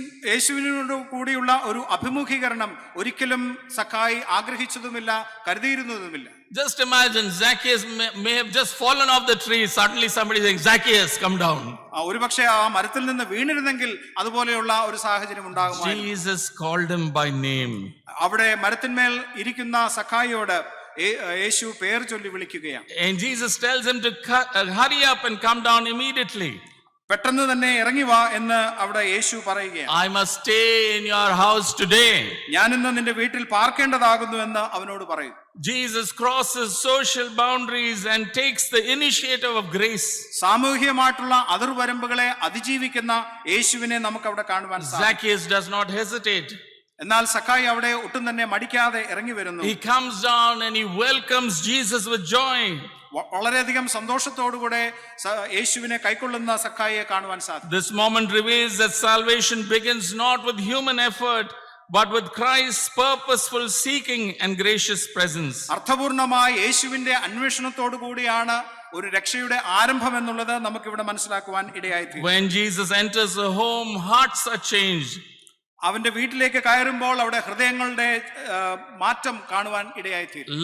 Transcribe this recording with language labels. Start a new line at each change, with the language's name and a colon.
Malayalam: യേശുവിനോട് കൂടിയുള്ള ഒരു അഭിമുഖീകരണം ഒരിക്കലും സഖായി ആഗ്രഹിച്ചതുമില്ല, കരുതിയിരുന്നതുമില്ല.
English: Just imagine Zacchaeus may have just fallen off the tree. Suddenly somebody saying, Zacchaeus, come down.
Malayalam: ഒരുപക്ഷെ ആ മരത്തിൽ നിന്ന് വീണിരുന്നെങ്കിൽ അതുപോലെയുള്ള ഒരു സാഹചര്യം ഉണ്ടാകുമായിരുന്നു.
English: Jesus called him by name.
Malayalam: അവിടെ മരത്തിന്മേൽ ഇരിക്കുന്ന സഖായിയോട് യേശു പേർ ചൊല്ലി വിളിക്കുകയാണ്.
English: And Jesus tells him to hurry up and come down immediately.
Malayalam: പെട്ടെന്ന് തന്നെ ഇറങ്ങി വാ എന്ന് അവിടെ യേശു പറയുകയാണ്.
English: I must stay in your house today.
Malayalam: ഞാൻ ഇന്ന് നിന്റെ വീട്ടിൽ പാർക്കേണ്ടതാകുന്നു എന്ന് അവനോട് പറയും.
English: Jesus crosses social boundaries and takes the initiative of grace.
Malayalam: സാമൂഹികമായിട്ടുള്ള അതിർവരമ്പുകളെ അതിജീവിക്കുന്ന യേശുവിനെ നമുക്ക് അവിടെ കാണുവാൻ സാധിക്കും.
English: Zacchaeus does not hesitate.
Malayalam: എന്നാൽ സഖായി അവിടെ ഒട്ടും തന്നെ മടിക്കാതെ ഇറങ്ങി വരുന്നു.
English: He comes down and he welcomes Jesus with joy.
Malayalam: വളരെയധികം സന്തോഷത്തോടുകൂടെ യേശുവിനെ കൈക്കൊള്ളുന്ന സഖായിയെ കാണുവാൻ സാധിക്കും.
English: This moment reveals that salvation begins not with human effort but with Christ's purposeful seeking and gracious presence.
Malayalam: അർത്ഥപൂർണമായ യേശുവിന്റെ അന്വേഷണത്തോടു കൂടിയാണ് ഒരു രക്ഷയുടെ ആരംഭം എന്നുള്ളത് നമുക്ക് ഇവിടെ മനസ്സിലാക്കുവാൻ ഇടയായിത്തീരും.
English: When Jesus enters a home, hearts are changed.
Malayalam: അവന്റെ വീട്ടിലേക്ക് കയറുമ്പോൾ അവിടെ ഹൃദയങ്ങളുടെ മാറ്റം കാണുവാൻ ഇടയായിത്തീരും.